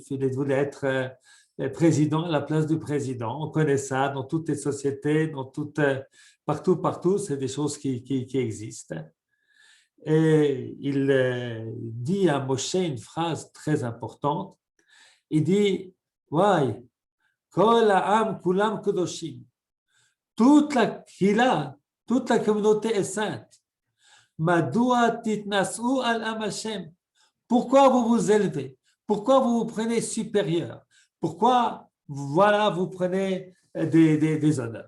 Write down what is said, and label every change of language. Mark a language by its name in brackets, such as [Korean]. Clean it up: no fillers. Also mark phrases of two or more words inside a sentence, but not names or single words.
[French] Il voulait être président à la place du président. On connaît ça dans toutes les sociétés, partout, c'est des choses qui existent. Et il dit à Moshe une phrase très importante. Il dit, Wai, [Hebrew] כל העם כולם קדושים. [French] Toute la Kila, toute la communauté est sainte. [Hebrew] מדוע תתנשאו על עם השם. [French] Pourquoi vous vous élevez? Pourquoi vous vous prenez supérieur? Pourquoi, voilà, vous prenez des honneurs?